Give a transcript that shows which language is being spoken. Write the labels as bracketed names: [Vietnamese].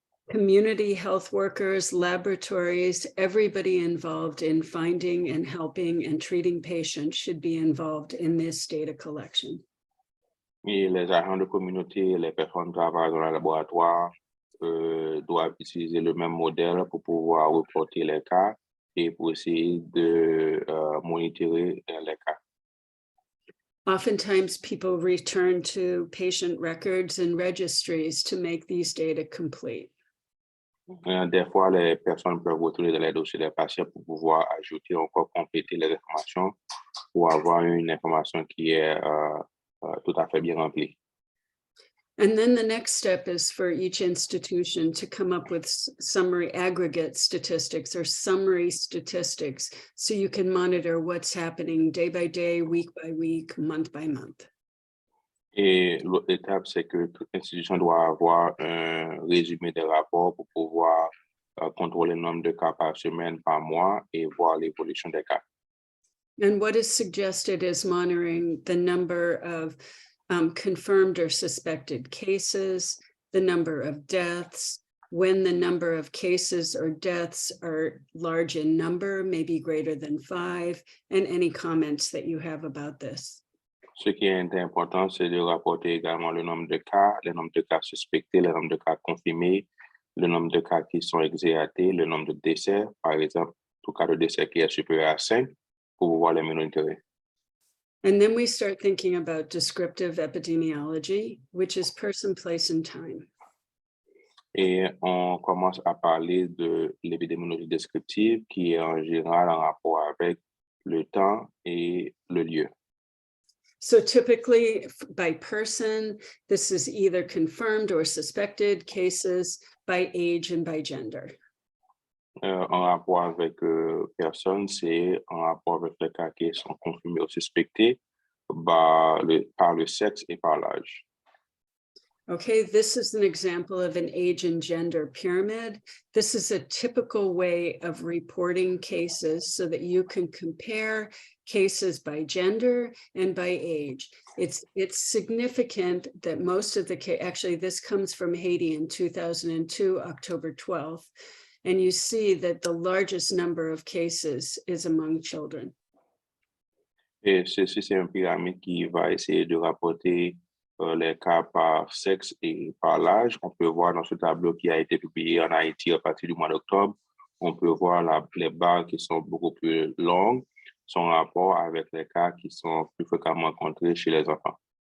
[English] Community health workers, laboratories, everybody involved in finding and helping and treating patients should be involved in this data collection. [French] Et les agents de communauté, les personnes qui travaillent dans le laboratoire doivent utiliser le même modèle pour pouvoir reporter les cas et pour essayer de monitorer les cas. [English] Oftentimes, people return to patient records and registries to make these data complete. [French] Des fois, les personnes peuvent retourner dans les dossiers des patients pour pouvoir ajouter encore compléter les informations pour avoir une information qui est tout à fait bien remplie. [English] And then the next step is for each institution to come up with summary aggregate statistics or summary statistics so you can monitor what's happening day by day, week by week, month by month. [French] Et l'autre étape, c'est que toute institution doit avoir un résumé des rapports pour pouvoir contrôler le nombre de cas par semaine, par mois et voir l'évolution des cas. [English] And what is suggested is monitoring the number of confirmed or suspected cases, the number of deaths, when the number of cases or deaths are large in number, maybe greater than 5, and any comments that you have about this. [French] Ce qui est important, c'est de rapporter également le nombre de cas suspectés, le nombre de cas confirmés, le nombre de cas qui sont exéatés, le nombre de décès, par exemple, tout cas de décès qui est supérieur à 5, pour pouvoir les monitorer. [English] And then we start thinking about descriptive epidemiology, which is person, place, and time. [French] Et on commence à parler de l'épidémiologie descriptive qui est en général en rapport avec le temps et le lieu. [English] So typically by person, this is either confirmed or suspected cases, by age and by gender. [French] En rapport avec personnes, c'est en rapport avec les cas qui sont confirmés ou suspectés par le sexe et par l'âge. [English] Okay, this is an example of an age and gender pyramid. This is a typical way of reporting cases so that you can compare cases by gender and by age. It's significant that most of the actually this comes from Haiti in 2002, October 12th, and you see that the largest number of cases is among children. [French] Et ceci, c'est une pyramide qui va essayer de rapporter les cas par sexe et par l'âge. On peut voir dans ce tableau qui a été publié en Haïti à partir du mois d'octobre, on peut voir les barres qui sont beaucoup plus longues, son rapport avec les cas qui sont plus fréquemment rencontrés chez les enfants.